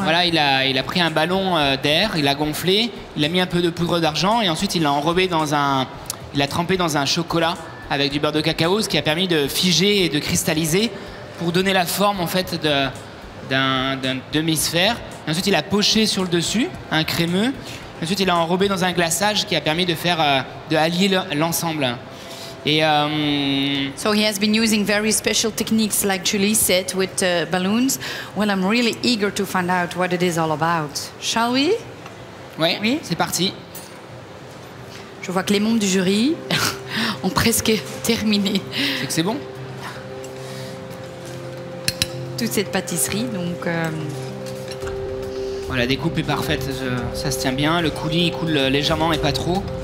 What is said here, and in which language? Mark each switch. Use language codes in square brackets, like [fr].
[fr] Voilà, il a pris un ballon d'air, il a gonflé, il a mis un peu de poudre d'argent et ensuite il l'a enrobé il l'a trempé dans un chocolat avec du beurre de cacao, ce qui a permis de figer et de cristalliser pour donner la forme en fait d'un demi-sphère. Ensuite, il a poché sur le dessus, un crémeux. Ensuite, il a enrobé dans un glaçage qui a permis de allier l'ensemble. Et [en] so he has been using very special techniques, like Julie said, with balloons. Well, I'm really eager to find out what it is all about. Shall we? [fr] Oui, c'est parti. Je vois que les membres du jury ont presque terminé. C'est que c'est bon. Toute cette pâtisserie, donc. Voilà, la découpe est parfaite, ça se tient bien. Le coulis il coule légèrement et pas trop.